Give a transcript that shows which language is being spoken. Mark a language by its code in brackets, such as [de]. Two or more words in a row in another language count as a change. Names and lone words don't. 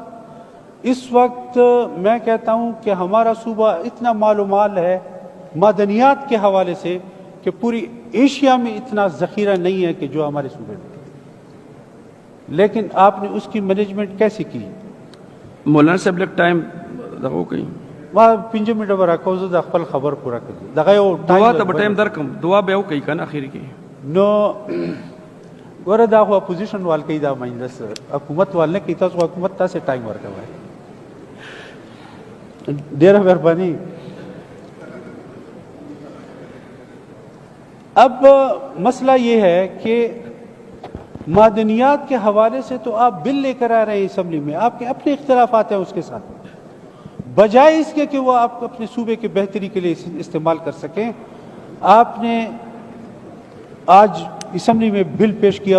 [ur] اس وقت میں کہتا ہوں کہ ہمارا صوبہ اتنا مال و مال ہے معدنیات کے حوالے سے کہ پوری ایشیا میں اتنا ذخیرہ نہیں ہے کہ جو ہمارے صوبے میں، لیکن آپ نے اس کی مینجمنٹ کیسی کی؟ [ps] مولانا صاحب لگ ٹائم دغه کوي ما 5 منټه ورکو زه د خپل خبر پوره کړم دغه یو دعا ته ټایم درکم دعا به وکړي کنه اخر کې نو ګوره دا خو اپوزیشن وال کوي، دا مجلس حکومت وال نه کوي، تاسو حکومت تاسو ټایم ورکوي. ډیره مهرباني. [ur] اب مسئلہ یہ ہے کہ معدنیات کے حوالے سے تو آپ بل لے کر آ رہے ہیں اسمبلی میں، آپ کے اپنے اختلافات ہیں اس کے ساتھ، بجائے اس کے کہ وہ آپ اپنے صوبے کی بہتری کے لیے استعمال کر سکیں، آپ نے آج اسمبلی میں بل پیش کیا